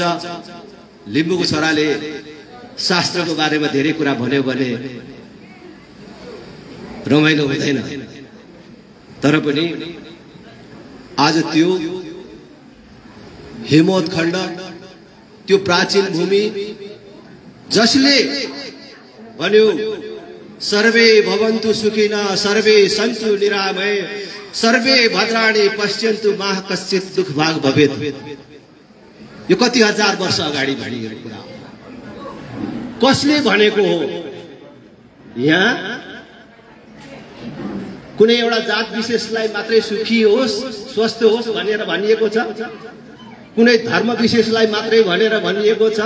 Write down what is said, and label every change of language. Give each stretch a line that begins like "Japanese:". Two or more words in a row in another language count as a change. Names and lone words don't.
Nepali: लिम्बूको छोराले शास्त्रको बारेमा धेरै कुरा भन्यो भने रमाइलो हुँदैन। तर पनि आज त्यो हिमवत खण्ड, त्यो प्राचीन भूमि जसले भन्यो
Sanskrit: सर्वे भवन्तु सुखिनः सर्वे सन्तु निरामय सर्वे भद्राणि पश्यन्तु मा कश्चित् दुःख भाग भवेत्।
Nepali: यो कति हजार वर्ष अगाडि भनिएको कुरा हो। कसले भनेको हो? यहाँ कुनै एउटा जात विशेषलाई मात्रै सुखी होस्, स्वस्थ होस् भनेर भनिएको छ? कुनै धर्म विशेषलाई मात्रै भनेर भनिएको छ?